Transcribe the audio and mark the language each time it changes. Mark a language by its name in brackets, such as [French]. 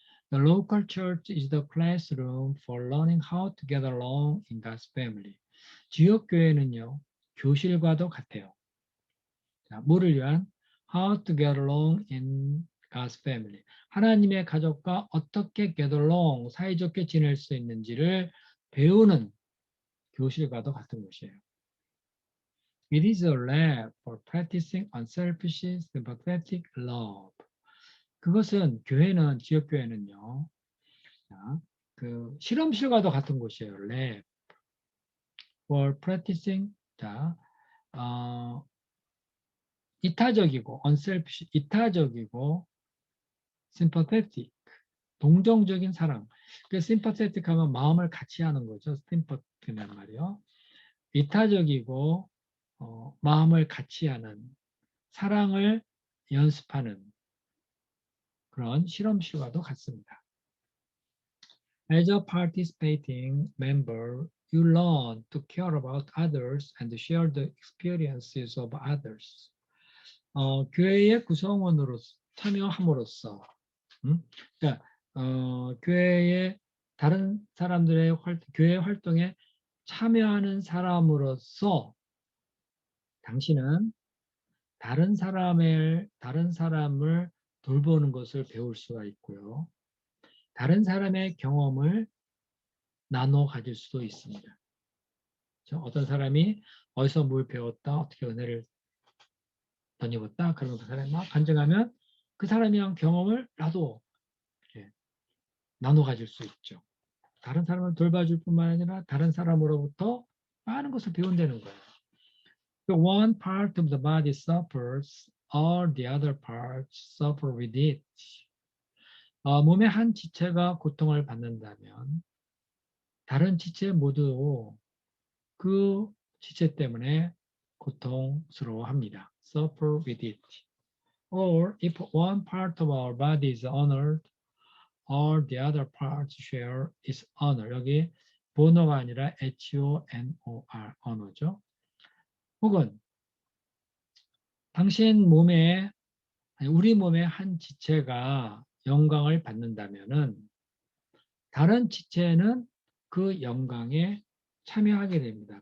[English] The local church is the classroom for learning how to get along in God's family. [Korean] 지역 교회는요, 교실과도 같아요. 자, 뭐를 위한? [English] How to get along in God's family. [Korean] 하나님의 가족과 어떻게 [English] get along, [Korean] 사이좋게 지낼 수 있는지를 배우는 교실과도 같은 것이에요. [English] It is a lab for practicing unselfish, sympathetic love. [Korean] 그것은 교회는, 지역교회는요, 자, 실험실과도 같은 곳이에요. [English] lab for practicing, [Korean] 자, 이타적이고 unselfish, 이타적이고 sympathetic, 동정적인 사랑. 그 sympathetic 하면 마음을 같이 하는 거죠. sympathy란 말이요. 이타적이고 마음을 같이 하는 사랑을 연습하는 그런 실험실과도 같습니다. [English] As a participating member, you learn to care about others and share the experiences of others. [Korean] 교회의 구성원으로 참여함으로써, 그러니까 교회의 다른 사람들의 교회 활동에 참여하는 사람으로서 당신은 다른 사람을 돌보는 것을 배울 수가 있고요. 다른 사람의 경험을 나눠 가질 수도 있습니다. 그렇죠? 어떤 사람이 어디서 뭘 배웠다, 어떻게 은혜를 덧입었다, 그런 그 사람이 막 간증하면 그 사람이랑 경험을 나도 이렇게 나눠 가질 수 있죠. 다른 사람을 돌봐줄 뿐만 아니라 다른 사람으로부터 많은 것을 배운다는 거예요. [English] One part of the body suffers, all the other parts suffer with it. [Korean] 몸의 한 지체가 고통을 받는다면 다른 지체 모두 그 지체 때문에 고통스러워합니다. [English] Suffer with it. Or if one part of our body is honored, all the other parts share its honor. [Korean] 여기 번호가 아니라 HONOR, 언어죠. 혹은 당신 몸에, 우리 몸의 한 지체가 영광을 받는다면은 다른 지체는 그 영광에 참여하게 됩니다.